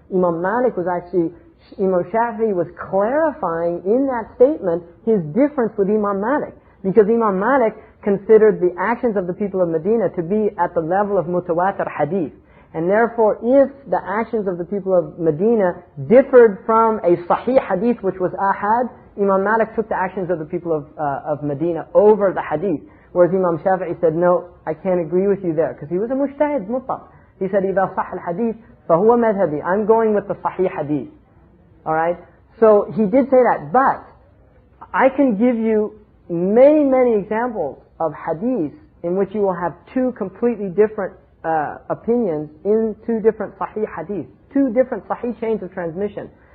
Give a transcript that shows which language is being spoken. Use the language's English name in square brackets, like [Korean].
[English] Imam Malik was actually, Imam Shafi'i was clarifying in that statement his difference with Imam Malik, because Imam Malik considered the actions of the people of Medina to be at the level of mutawatir hadith. And therefore, if the actions of the people of Medina differed from a sahih hadith, which was ahad, Imam Malik took the actions of the people of Medina over the hadith. Whereas Imam Shafi'i said, no, I can't agree with you there, because he was a mujtahid, mutlaq. He said, [Arabic] إِذَا صَحَّ الْحَدِيث فَهُوَ مَذْهَبِي. [English] I'm going with the sahih hadith. Alright? So he did say that, but I can give you many, many examples of hadiths in which you will have two completely different opinions in two different sahih hadith, two different sahih chains of transmission.